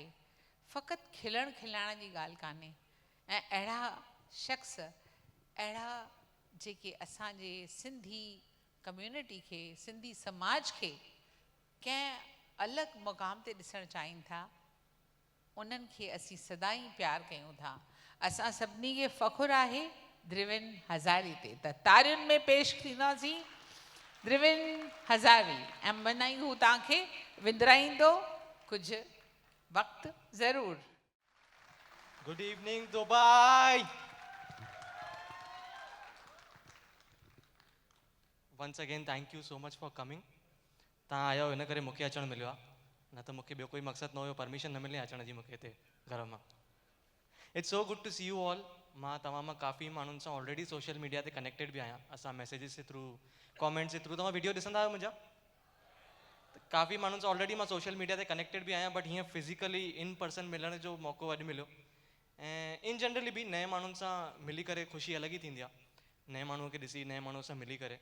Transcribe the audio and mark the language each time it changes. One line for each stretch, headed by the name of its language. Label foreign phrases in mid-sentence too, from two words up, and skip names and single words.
Sindhi: फ़क़ति खिलण खिलाइण जी ॻाल्हि कान्हे। ऐं अहिड़ा शख़्स, अहिड़ा जेके असांजे सिंधी कम्यूनिटी खे, सिंधी समाज खे कंहिं अलॻि मुक़ाम ते ॾिसणु चाहिनि था, उन्हनि खे असीं सदाईं प्यार कयूं था। असां सभिनी खे फ़ख़ुरु आहे द्रिविन हज़ारी ते, त तारियुनि में पेश थींदासीं द्रिविन हज़ारी। ऐं मनाई हू तव्हांखे विंदराईंदो कुझु वक़्तु ज़रूरु।
English: Good evening Dubai. Once again thank you so much for coming.
Sindhi: तव्हां आया हो इन करे मूंखे अचणु मिलियो आहे, न त मूंखे ॿियो कोई मक़सदु न हुयो, परमिशन न मिले अचण जी मूंखे हिते घर मां।
English: It's so good to see you all.
Sindhi: मां तव्हां मां काफ़ी माण्हुनि सां ऑलरेडी
English: social media
Sindhi: ते कनेक्टेड बि आहियां। असां मैसेजिस जे थ्रू, कॉमेंट्स जे थ्रू, तव्हां वीडियो ॾिसंदा आहियो मुंहिंजा? काफ़ी माण्हुनि सां ऑलरेडी मां
English: social media
Sindhi: ते कनेक्टेड बि आहियां, बट हीअं
English: physically in person
Sindhi: मिलण जो मौक़ो अॼु मिलियो। ऐं इन जनरली बि नए माण्हुनि सां मिली करे ख़ुशी अलॻि ई थींदी आहे, नए माण्हूअ खे ॾिसी, नए माण्हूअ सां मिली करे।